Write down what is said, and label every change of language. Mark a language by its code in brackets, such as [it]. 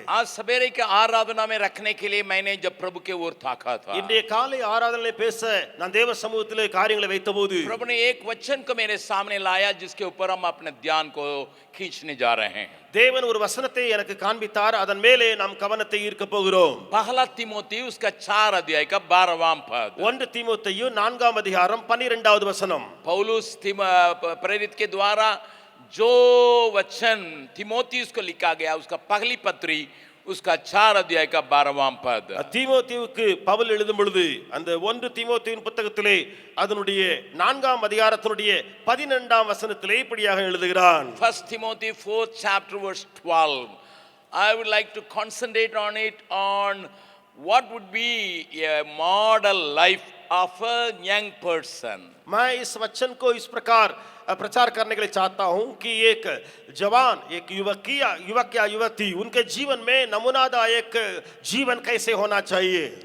[hi] आज सवेरे के आराधना में रखने के लिए मैंने जब प्रभु के ओर ताका था, [ta] இன்றைய காலை ஆராதனையிலே பேச நான் தேவ சமூகத்திலே காரியங்களை வைத்தபோது [hi] प्रभु ने एक वचन को मेरे सामने लाया जिसके ऊपर हम अपने ध्यान को खींचने जा रहे हैं। [ta] தேவன் ஒரு வசனத்தை எனக்கு காண்பித்தார், அதன் மேலே நாம் கவனத்தை ஈர்க்க போகிறோம். [hi] पहला तिमोथी उसका 4 अध्याय का 12वां पद। [ta] 1 தீமோத்தேயு 4ஆம் அதிகாரம் 12வது வசனம். [hi] पौलुस प्रेरित के द्वारा जो वचन तिमोथी उसको लिखा गया, उसका पहली पत्री उसका 4 अध्याय का 12वां पद। [ta] தீமோத்தேயுவுக்கு பவுல் எழுதும் பொழுது அந்த 1 தீமோத்தேயுவின் புத்தகத்திலே அதனுடைய 4ஆம் அதிகாரத்தினுடைய 12ஆம் வசனத்திலே இப்படியாக எழுதுகிறான். [en] 1 Timothy 4th chapter verse 12. I would like to concentrate on it, on what would be a model life of a young person. [hi] मैं इस वचन को इस प्रकार प्रचार करने के लिए चाहता हूं कि एक जवान, एक युवक या युवती, उनके जीवन में नमूनादायक जीवन कैसे होना चाहिए.